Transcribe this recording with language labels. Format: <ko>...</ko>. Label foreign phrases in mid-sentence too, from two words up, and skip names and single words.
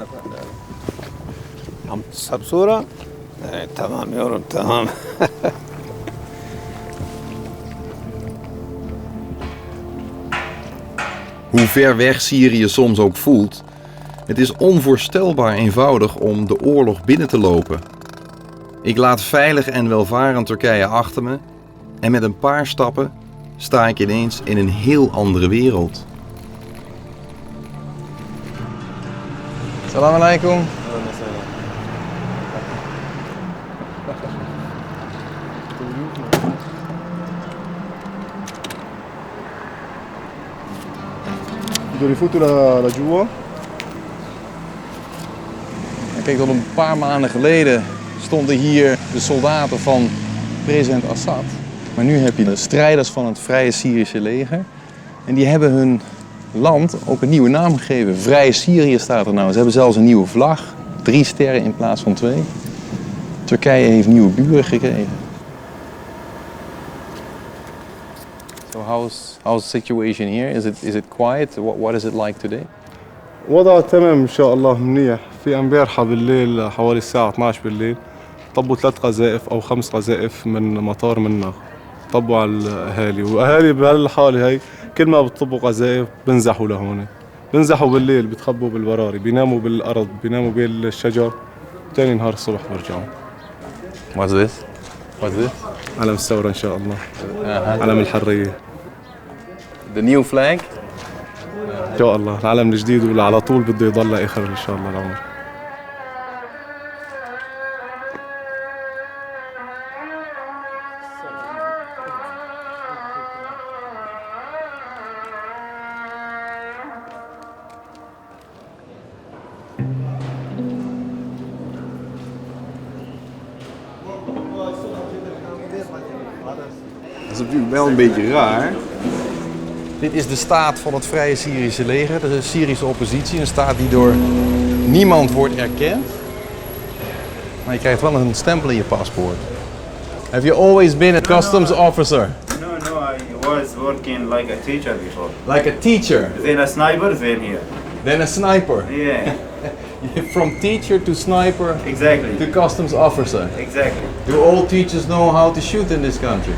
<ar>عم تصحب صورة؟ تمام يا رب تمام.</ar> <nl>Hoe ver weg Syrië soms ook voelt, het is onvoorstelbaar eenvoudig om de oorlog binnen te lopen. Ik laat veilig en welvarend Turkije achter me en met een paar stappen sta ik ineens in een heel andere wereld.</nl> <ar>السلام عليكم.</ar> <nl>Jullie voeten لجوا. Kijk, tot een paar maanden geleden stonden hier de soldaten van president Assad. Maar nu heb je de strijders van het Vrije Syrische leger. En die hebben hun land ook een nieuwe naam gegeven. Vrije Syrië staat er nou. Ze hebben zelfs een nieuwe vlag. 3 sterren in plaats van 2. Turkije heeft nieuwe buren gekregen.</nl> <en>So how's the situation here? Is it quiet? What is it like today?</en> <ar>وضع تمام إن شاء الله منيح. في امبارحة بالليل حوالي الساعة 12 بالليل طبوا 3 قذائف أو 5 قذائف من مطار منا. طبوا على الأهالي وأهالي بهالحالة هي كل ما بتطبوا قذائف بنزحوا لهون. بنزحوا بالليل بتخبوا بالبراري بيناموا بالأرض بيناموا بالشجر. تاني نهار الصبح برجعوا.</ar> <en>What's this?</en> <ar>علم الثورة إن شاء الله. علم الحرية.</ar> <en>The new flag?</en> <ar>إن شاء الله العلم الجديد واللي على طول بده يضل لآخر إن شاء الله العمر.</ar> <nl>Dat is natuurlijk wel een beetje raar. Dit is de staat van het Vrije Syrische leger, de Syrische oppositie. Een staat die door niemand wordt erkend. Maar je krijgt wel een stempel in je paspoort.</nl> <en>Have you always been a customs officer? No, I was working like a teacher before. Like a teacher? Then a sniper, then here. Then a sniper? Yeah, From teacher to sniper exactly. to customs officer. Exactly. Do all teachers know how to shoot in this country?</en>